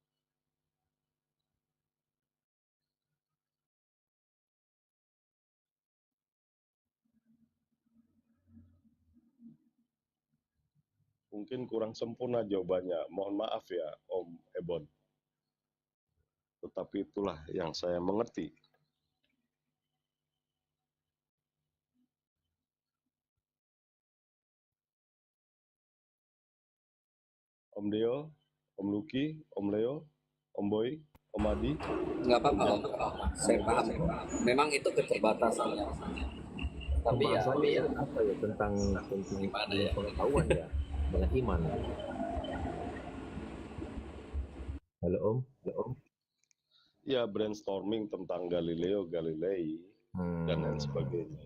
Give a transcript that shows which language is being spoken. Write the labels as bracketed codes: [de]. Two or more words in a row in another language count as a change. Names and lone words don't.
[id] Mungkin kurang sempurna jawabannya. Mohon maaf ya, Om Ebon. Tetapi itulah yang saya mengerti. Om Deo, Om Luki, Om Leo, Om Boy, Om Adi. Nggak apa-apa, Om. Saya paham. Memang itu keterbatasannya. Tapi ya, Pembahasannya apa ya tentang gimana ya? pengetahuan ya dengan iman. Halo Om, halo Om. Ya, brainstorming tentang Galileo Galilei dan lain sebagainya.